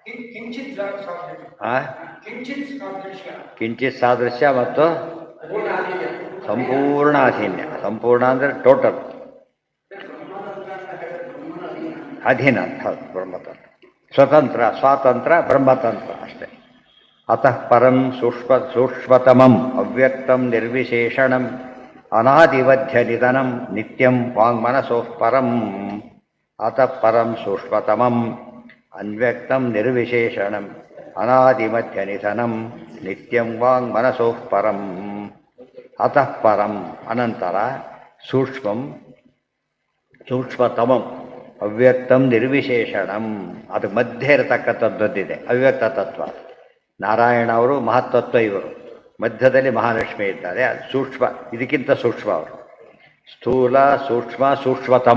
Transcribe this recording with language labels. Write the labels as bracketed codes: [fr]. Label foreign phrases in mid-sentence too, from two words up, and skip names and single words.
[kn] ಕಿಂಚಿತ್ ಸಾದೃಶ್ಯ ಮತ್ತು ಸಂಪೂರ್ಣ ಅಧೀನ್ಯ. ಸಂಪೂರ್ಣ ಅಂದರೆ ಟೋಟಲ್ ಅಧೀನ ಅಂತ. ಹೌದು, ಬ್ರಹ್ಮತಂತ್ರ. ಸ್ವತಂತ್ರ, ಸ್ವಾತಂತ್ರ್ಯ, ಬ್ರಹ್ಮತಂತ್ರ ಅಷ್ಟೇ. [sa] ಅತಃ ಪರಂ ಸೂಕ್ಷ್ಮತಮಂ ಅವ್ಯಕ್ತಂ ನಿರ್ವಿಶೇಷಣಂ ಅನಾದಿವಧ್ಯ ನಿಧನಂ ನಿತ್ಯಂ ವಾಂಗ್ಮನಸೋಃ ಪರಂ. ಅತಃ ಪರಂ ಸೂಕ್ಷ್ಮತಮಂ ಅವ್ಯಕ್ತಂ ನಿರ್ವಿಶೇಷಣಂ ಅನಾದಿಮಧ್ಯ ನಿಧನಂ ನಿತ್ಯಂ ವಾಂಗ್ಮನಸೋಃ ಪರಂ. ಅತಃ ಪರಂ [kn] ಅನಂತರ, [sa] ಸೂಕ್ಷ್ಮತಮಂ ಅವ್ಯಕ್ತಂ ನಿರ್ವಿಶೇಷಣಂ, [kn] ಅದು ಮಧ್ಯೆ ಇರತಕ್ಕಂಥದ್ದೊಂದಿದೆ, ಅವ್ಯಕ್ತ ತತ್ವ. ನಾರಾಯಣ ಅವರು ಮಹತ್ತತ್ವ, ಇವರು ಮಧ್ಯದಲ್ಲಿ ಮಹಾಲಕ್ಷ್ಮಿ ಇದ್ದಾರೆ. ಅದು ಸೂಕ್ಷ್ಮ, ಇದಕ್ಕಿಂತ ಸೂಕ್ಷ್ಮ ಅವರು. ಸ್ಥೂಲ, ಸೂಕ್ಷ್ಮ, ಸೂಕ್ಷ್ಮತಮ.